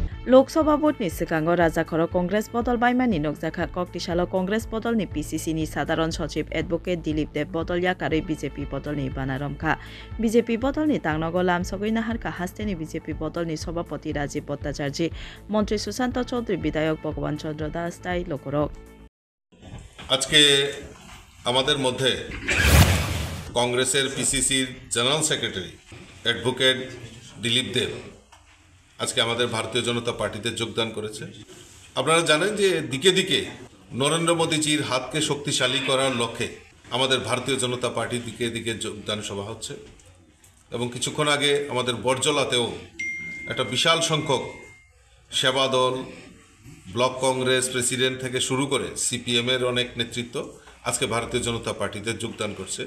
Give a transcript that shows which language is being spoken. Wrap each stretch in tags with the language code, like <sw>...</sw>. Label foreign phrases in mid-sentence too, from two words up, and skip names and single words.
<trp>लोकसभा भोटनि सिगाङाव राजाखर कंग्रेस बदल बायमानि नगजाखा कक्तिसालो कंग्रेस बदलनि पिसिसिनि साधारण सचिव एडभोकेट दिलीप देव बदल याकारै बीजेपी बदलनि बानारमखा बीजेपी बदलनि तांनगो लामसगै नाहारका हास्तेनि बीजेपी बदलनि सभापति राजीव भट्टाचार्य मंत्री सुशांत चौधरी विधायक भगवान चंद्र दास ताई लोकरक</trp> <bn>আজকে আমাদের মধ্যে কংগ্রেসের পিসিসির জেনারেল সেক্রেটারি অ্যাডভোকেট দিলীপ দেব আজকে আমাদের ভারতীয় জনতা পার্টিতে যোগদান করেছে। আপনারা জানেন যে দিকে দিকে নরেন্দ্র মোদীজির হাতকে শক্তিশালী করার লক্ষ্যে আমাদের ভারতীয় জনতা পার্টির দিকে দিকে যোগদান সভা হচ্ছে এবং কিছুক্ষণ আগে আমাদের বরজলাতেও একটা বিশাল সংখ্যক সেবা দল, ব্লক কংগ্রেস প্রেসিডেন্ট থেকে শুরু করে সিপিএমের অনেক নেতৃত্ব আজকে ভারতীয় জনতা পার্টিতে যোগদান করছে।</bn>